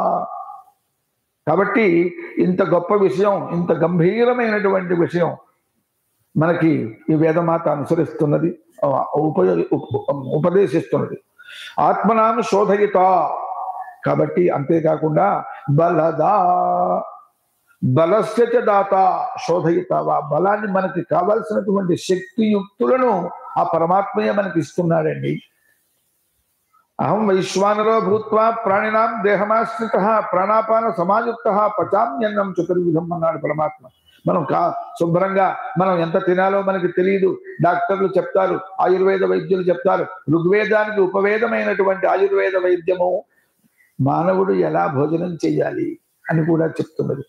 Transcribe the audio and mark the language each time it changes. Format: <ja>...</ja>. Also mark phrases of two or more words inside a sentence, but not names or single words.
<te>కాబట్టి ఇంత గొప్ప విషయం, ఇంత గంభీరమైనటువంటి విషయం మనకి ఈ వేదమాత అనుసరిస్తున్నది, ఉపదేశిస్తున్నది.</te> <sa>ఆత్మనామ శోధయిత.</sa> <te>కాబట్టి అంతేకాకుండా</te> <sa>బలదా, బలస్య దాత శోధయితావా,</sa> <te>బలాన్ని మనకి కావాల్సినటువంటి శక్తియుక్తులను ఆ పరమాత్మయే మనకి ఇస్తున్నాడండి.</te> <sa>అహం వైశ్వానరో భూత్వా ప్రాణినాం దేహమాశ్రిత ప్రాణాపాన సమాయుక్త పచామ్యన్నం చతుర్విధం</sa> <te>అన్నాడు పరమాత్మ. మనం శుభ్రంగా మనం ఎంత తినాలో మనకి తెలియదు. డాక్టర్లు చెప్తారు, ఆయుర్వేద వైద్యులు చెప్తారు. ఋగ్వేదానికి ఉపవేదమైనటువంటి ఆయుర్వేద వైద్యము మానవుడు ఎలా భోజనం చేయాలి అని కూడా చెప్తున్నది.</te>